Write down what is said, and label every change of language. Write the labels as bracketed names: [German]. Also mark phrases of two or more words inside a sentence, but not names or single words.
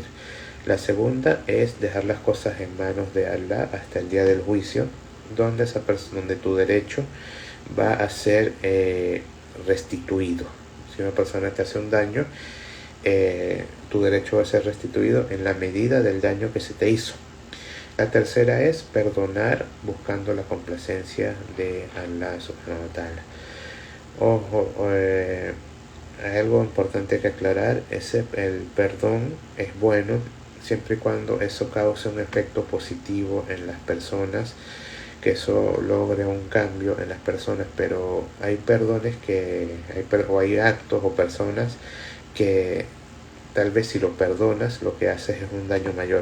[Spanish] La segunda es dejar las cosas en manos de Allah hasta el día del juicio, donde tu derecho va a ser restituido. Si una persona te hace un daño, tu derecho va a ser restituido en la medida del daño que se te hizo. La tercera es perdonar buscando la complacencia de Allah [Arabic] سبحانه وتعالى. [Spanish] Ojo, hay algo importante que aclarar: el perdón es bueno siempre y cuando eso cause un efecto positivo en las personas, que eso logre un cambio en las personas. Pero hay perdones o hay actos o personas que tal vez si lo perdonas lo que haces es un daño mayor.